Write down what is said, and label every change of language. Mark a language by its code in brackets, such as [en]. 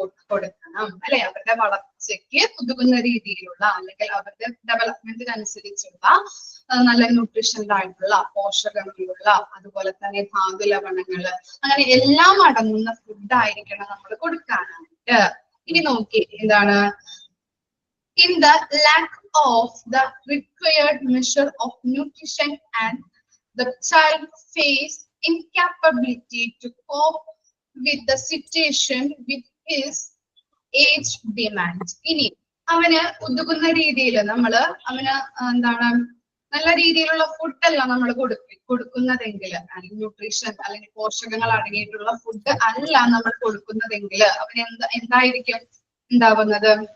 [ml] കൊടുക്കണം, അല്ലെ, അവരുടെ വളർച്ചയ്ക്ക് ഉതകുന്ന രീതിയിലുള്ള, അല്ലെങ്കിൽ അവരുടെ ഡെവലപ്മെന്റിനനുസരിച്ചുള്ള നല്ല ന്യൂട്രീഷണൽ ആയിട്ടുള്ള, പോഷകങ്ങളുള്ള, അതുപോലെ തന്നെ ധാതുലവണങ്ങള്, അങ്ങനെ എല്ലാം അടങ്ങുന്ന ഫുഡ് ആയിരിക്കണം നമ്മൾ കൊടുക്കാനായിട്ട്. ഇനി നോക്കി, എന്താണ് [en] in the lack of the required measure of nutrition and the child face incapability to cope with the situation with his age demands. [ml] ഇനി അവന് ഉതകുന്ന രീതിയിൽ നമ്മള് അവന് എന്താണ് നല്ല രീതിയിലുള്ള ഫുഡല്ല നമ്മൾ കൊടുക്കുന്നതെങ്കിൽ, അല്ലെങ്കിൽ ന്യൂട്രീഷൻ അല്ലെങ്കിൽ പോഷകങ്ങൾ അടങ്ങിയിട്ടുള്ള ഫുഡ് അല്ല നമ്മൾ കൊടുക്കുന്നതെങ്കിൽ അവന് എന്തായിരിക്കും ഉണ്ടാവുന്നത്?